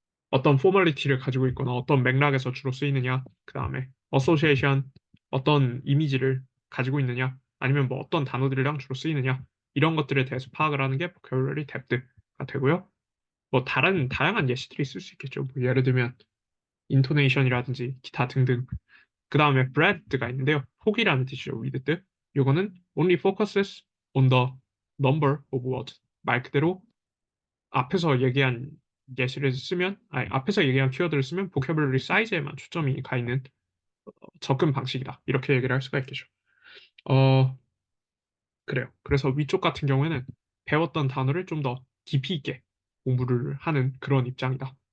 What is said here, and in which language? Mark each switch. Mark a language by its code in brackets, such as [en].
[ko] 어떤 포멀리티를 가지고 있거나 어떤 맥락에서 주로 쓰이느냐, 그 다음에 어소시에이션 어떤 이미지를 가지고 있느냐, 아니면 뭐 어떤 단어들이랑 주로 쓰이느냐, 이런 것들에 대해서 파악을 하는 게 vocabulary depth가 되고요. 뭐 다양한 예시들이 있을 수 있겠죠. 뭐 예를 들면 intonation이라든지 기타 등등. 그 다음에 breadth가 있는데요. 폭이라는 뜻이죠. with 뜻. 요거는 [en] only focuses on the number of words. [ko] 말 그대로 앞에서 얘기한 예시를 쓰면, 아니, 앞에서 얘기한 키워드를 쓰면 보캐블러리 사이즈에만 초점이 가 있는 접근 방식이다. 이렇게 얘기를 할 수가 있겠죠. 어, 그래요. 그래서 위쪽 같은 경우에는 배웠던 단어를 좀 더 깊이 있게 공부를 하는 그런 입장이다.